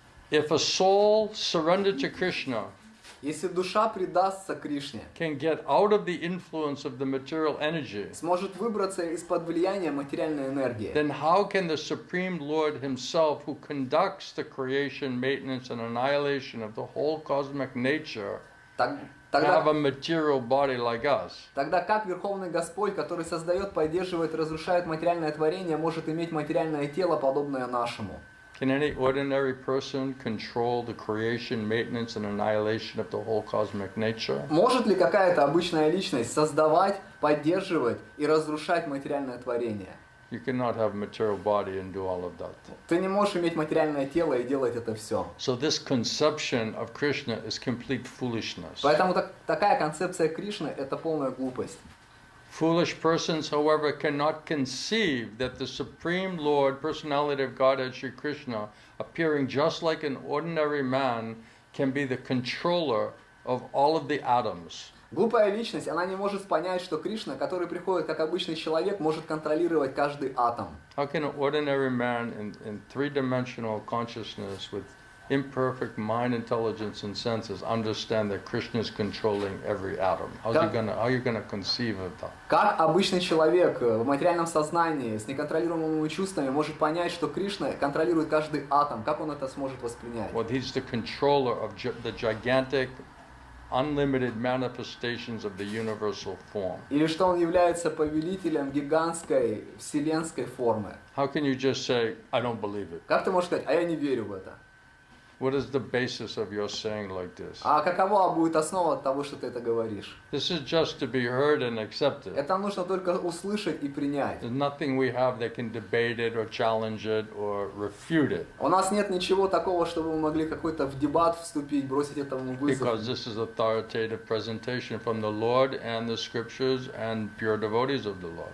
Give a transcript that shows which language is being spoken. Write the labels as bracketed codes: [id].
[en] If a soul surrendered to Krishna [ru] Если душа предастся Кришне, [en] can get out of the influence of the material energy, [ru] сможет выбраться из-под влияния материальной энергии, [en] then how can the Supreme Lord himself, who conducts the creation, maintenance, and annihilation of the whole cosmic nature, have [ru] тогда [en] a material body like us? [ru] Тогда как Верховный Господь, который создает, поддерживает, разрушает материальное творение, может иметь материальное тело, подобное нашему? [en] Can any ordinary person control the creation, maintenance, and annihilation of the whole cosmic nature? [ru] Может ли какая-то обычная личность создавать, поддерживать и разрушать материальное творение? [en] You cannot have a material body and do all of that. [ru] Ты не можешь иметь материальное тело и делать это все. [en] So this conception of Krishna is complete foolishness. [ru] Поэтому такая концепция Кришны – это полная глупость. [en] Foolish persons, however, cannot conceive that the Supreme Lord, Personality of Godhead, Sri Krishna, appearing just like an ordinary man, can be the controller of all of the atoms. [ru] Глупая личность, она не может понять, что Кришна, который приходит как обычный человек, может контролировать каждый атом. [en] How can an ordinary man in three-dimensional consciousness with imperfect mind, intelligence, and senses understand that Krishna is controlling every atom? How are you gonna conceive of that? [ru] Как обычный человек в материальном сознании с неконтролируемыми чувствами может понять, что Кришна контролирует каждый атом? Как он это сможет воспринять? [en] Well, he's the controller of the gigantic, unlimited manifestations of the universal form. [ru] Или что он является повелителем гигантской вселенской формы? [en] How can you just say, I don't believe it? [ru] Как ты можешь сказать, а я не верю в это? [en] What is the basis of your saying like this? [ru] А какова будет основа того, что ты это говоришь? [en] This is just to be heard and accepted. [ru] Это нужно только услышать и принять. [en] There's nothing we have that can debate it or challenge it or refute it. [ru] У нас нет ничего такого, чтобы мы могли какой-то в дебат вступить, бросить этому вызов. [en] Because this is authoritative presentation from the Lord and the scriptures and pure devotees of the Lord.